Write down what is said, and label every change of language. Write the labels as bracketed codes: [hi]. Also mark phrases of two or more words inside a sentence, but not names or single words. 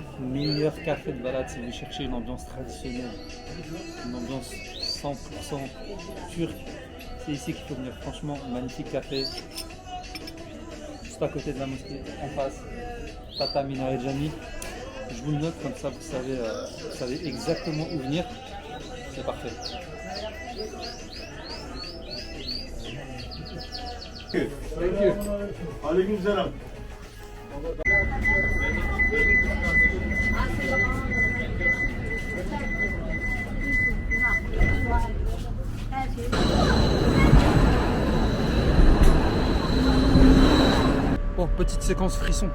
[fr] Meilleur café de balade si vous cherchez une ambiance traditionnelle, une ambiance 100% turque. C'est ici qu'il faut venir. Franchement, magnifique café. Juste à côté de la mosquée, en face. Tata Minaret Jami. Je vous le note comme ça, vous savez exactement où venir. C'est parfait. [en] Thank you. [tr] Aleyküm selam. [fr] Bon, petite séquence frisson.